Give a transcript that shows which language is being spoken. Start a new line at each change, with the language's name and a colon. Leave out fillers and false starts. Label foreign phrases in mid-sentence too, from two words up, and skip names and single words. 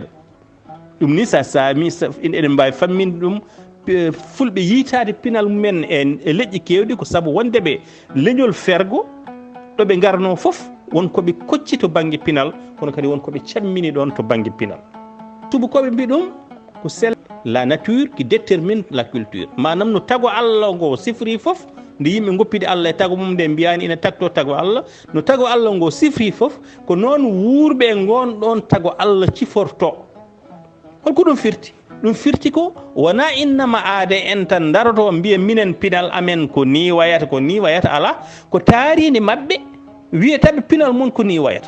Fula: ɗum ni sa saami eɗen mbawi famminde ɗum fulɓe yiitade pinal mumen e leƴƴi kewɗi ko saabu wondeɓe leñol fergo ɗoɓe garno foof wonkoɓe kocci to banggue pinal kono kadi wonkoɓe cammini ɗon to banggue pinal. tubakoɓe mbi ɗum ko
French: c'est la nature qui détermine la culture,
Fula: manam no tago Allah ngo sifri foof nde yimɓe goppide Allah e tago mum nde mbiyani ina tagto tago Allah no tago Allah ngo sifri foof ko noon wuurɓe gon ɗon tago Allah ciforto. holko ɗum firti? ɗum firti ko wona innama aade en tan daroto mbiya minen pinal amen ko ni wayata ala ko taaridi maɓɓe wiyataɓe pinal mon ko ni wayata.